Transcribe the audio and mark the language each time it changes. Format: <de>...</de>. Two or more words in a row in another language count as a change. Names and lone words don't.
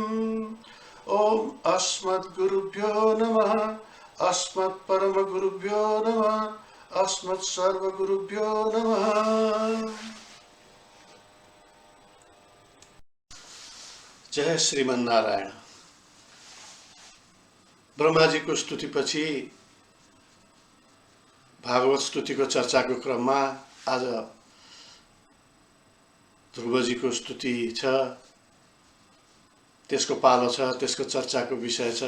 <sa>ओम अस्मद्गुरुभ्यो नमः अस्मत्परमगुरुभ्यो नमः अस्मत्सर्वगुरुभ्यो नमः। जय श्रीमन्नारायण।</sa> <ne>ब्रह्माजी को स्तुतिपछि भागवत स्तुतिको चर्चाको क्रममा आज ध्रुवजीको स्तुति छ, त्यसको पालो छ, त्यसको चर्चाको विषय छ।</ne>